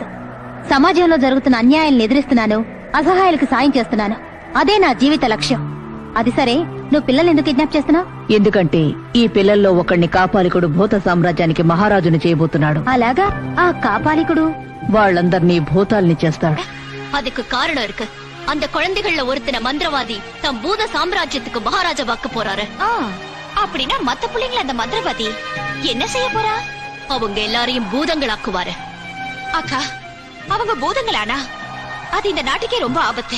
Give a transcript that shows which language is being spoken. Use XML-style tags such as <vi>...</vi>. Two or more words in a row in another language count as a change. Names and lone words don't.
<te>సమాజంలో జరుగుతున్న అన్యాయాలను ఎదిరిస్తున్నాను, అసహాయాలకు సాయం చేస్తున్నాను. అదే నా జీవిత లక్ష్యం. అది సరే, నువ్వు పిల్లల్ని ఎందుకు కిడ్నాప్ చేస్తున్నావు? ఎందుకంటే ఈ పిల్లల్లో ఒకడిని కాపాలికుడు భూత సామ్రాజ్యానికి మహారాజును చేయబోతున్నాడు. అలాగా? ఆ కాపాలికుడు వాళ్ళందర్నీ భూతాల్ని చేస్తాడు.</te> <ta>அதுக்கு காரணம் இருக்கு. அந்த குழந்தைகள்ல ஒருத்தன மந்திரவாதி தம் பூத சாம்ராஜ்யத்துக்கு மகாராஜா வாக்க போறாரு. அப்படின்னா மத்த பிள்ளைங்கள அந்த மந்திரவாதி என்ன செய்ய போறா? அவங்க எல்லாரையும் பூதங்களாக்குவாரு. அக்கா, அவங்க பூதங்களானா அது இந்த நாட்டுக்கே ரொம்ப ஆபத்து.</ta>